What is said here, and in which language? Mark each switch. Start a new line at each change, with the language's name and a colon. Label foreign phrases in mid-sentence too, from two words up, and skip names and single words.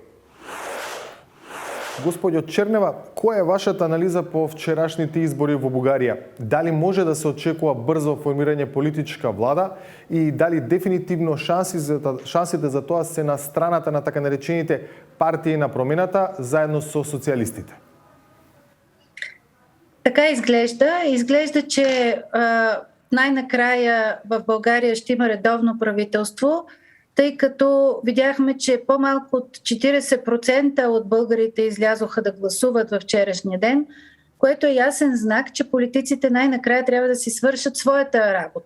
Macedonian: Господјо Чернева, која е вашата анализа по вчерашните избори во Бугарија? Дали може да се очекува брзо формирање политичка влада и дали дефинитивно шансите за тоа се на страната на така наречените партии на промената заедно со социјалистите?
Bulgarian: Така изглежда. Изглежда, че най-накрая в България ще има редовно правителство, тъй като видяхме, че по-малко от 40% от българите излязоха да гласуват във вчерашния ден, което е ясен знак, че политиците най-накрая трябва да си свършат своята работа.